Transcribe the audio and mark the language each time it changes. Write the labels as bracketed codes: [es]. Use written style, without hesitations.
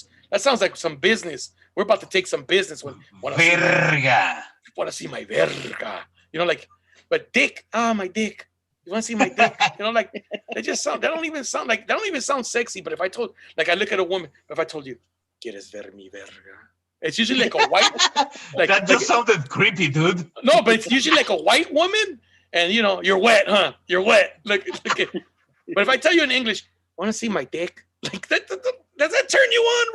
[en] That sounds like some business. We're about to take some business when [es] verga. [en] Want to see my verga? You know, like, but dick. My dick. You want to see my dick? You know, like they don't even sound sexy. But if I told, like, I look at a woman. If I told you, [es] ¿Quieres ver mi verga? [en] It's usually like a white. Like that just sounded creepy, dude. No, but it's usually like a white woman, and you know, you're wet, huh? You're wet. Look. But if I tell you in English, want to see my dick? Like that, does that turn you on?